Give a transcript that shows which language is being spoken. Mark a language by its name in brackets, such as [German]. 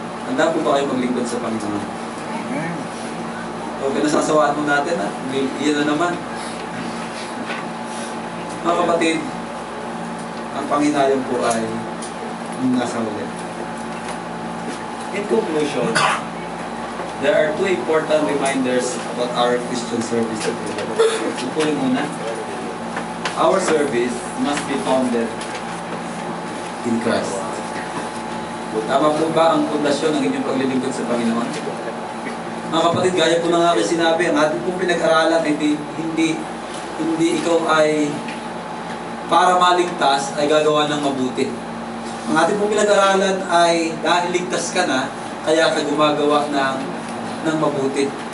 [Filipino] Handa po ba kayo maglingkod sa Panginoon? O pinasasawaan mo natin ha? Iyan na naman. Mga kapatid, ang Panginoon po ay nasa huli. [English] In conclusion, there are two important reminders about our Christian service today. [Filipino] Upunin muna. [English] Our service must be founded in Christ. [Filipino] Tama po ba ang pundasyon ng inyong paglilingkod sa Panginoon? Mga kapatid, gaya po ng aking sinabi, ang ating pong pinag-aralan, hindi ikaw ay para maligtas ay gagawa ng mabuti. Ang ating pong pinag-aralan ay dahil ligtas ka na, kaya ka gumagawa ng mabuti.